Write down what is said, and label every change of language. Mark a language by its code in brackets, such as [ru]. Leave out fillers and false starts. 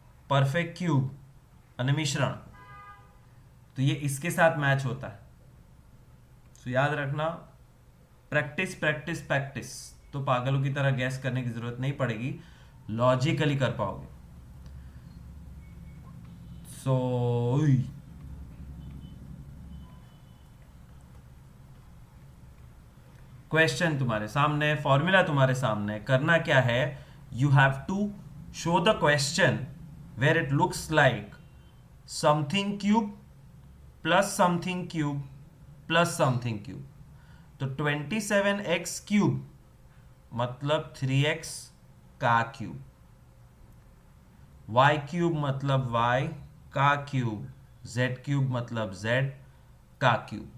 [hi] Perfect cube અને मिश्रण, तो ये इसके साथ मैच होता है. तो याद रखना, प्रैक्टिस तो पागलों की तरह गैस करने की जरूरत नहीं पड़ेगी, लॉजिकली कर पाओगे. सो क्वेश्चन तुम्हारे सामने, फॉर्मूला तुम्हारे सामने. करना क्या है, [en] You have to show the question where it looks like something cube plus something cube plus something cube. [hi] तो 27x क्यूब मतलब 3x का क्यूब, y क्यूब मतलब y का क्यूब, z क्यूब मतलब z का क्यूब.